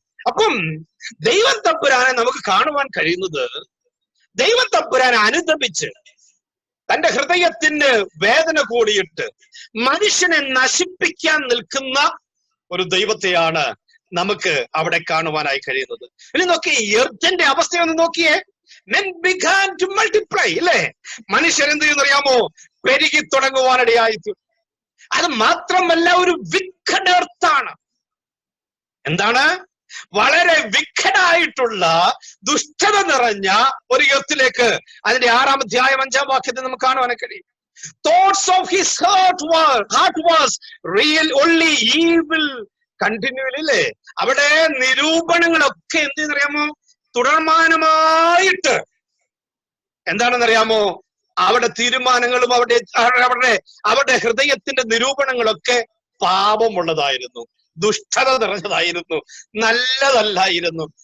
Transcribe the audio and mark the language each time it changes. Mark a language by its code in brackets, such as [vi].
[ml] അപ്പം ദൈവം തമ്പുരാനെ നമുക്ക് കാണുവാൻ കഴിയുന്നത്, ദൈവം തമ്പുരാനെ അനുദപിച്ച് തന്റെ ഹൃദയത്തിന് വേദന കൂടിയിട്ട് മനുഷ്യനെ നശിപ്പിക്കാൻ നിൽക്കുന്ന ഒരു ദൈവത്തെയാണ് നമുക്ക് അവിടെ കാണുവാനായി കഴിയുന്നത്. ഇനി നോക്കി, എർത്തിന്റെ അവസ്ഥയൊന്ന് നോക്കിയേ. [en] Men began to multiply, [ml] അല്ലേ? മനുഷ്യരെന്ത് ചെയ്യുന്നറിയാമോ? പെരുകി തുടങ്ങുവാനിടയായി. അത് മാത്രമല്ല, ഒരു [en] wicked earth [ml] ആണ്. എന്താണ്? വളരെ വിക്കടായിട്ടുള്ള ദുഷ്ടത നിറഞ്ഞ ഒരു എർത്തിലേക്ക് അതിന്റെ 6-ാം അധ്യായം 5-ാം വാക്യത്തിൽ നമുക്ക് കാണുവാൻ കഴിയും. [en] Thoughts of his heart was real only evil continually, [ml] അല്ലേ? അവിടെ നിരൂപണങ്ങളൊക്കെ എന്ത് ചെയ്യുന്നറിയാമോ? തുടർമാനമായിട്ട് എന്താണെന്നറിയാമോ? അവിടെ തീരുമാനങ്ങളും അവരുടെ ഹൃദയത്തിന്റെ നിരൂപണങ്ങളൊക്കെ പാപമുള്ളതായിരുന്നു, ദുഷ്ടത നിറഞ്ഞതായിരുന്നു, നല്ലതല്ലായിരുന്നു.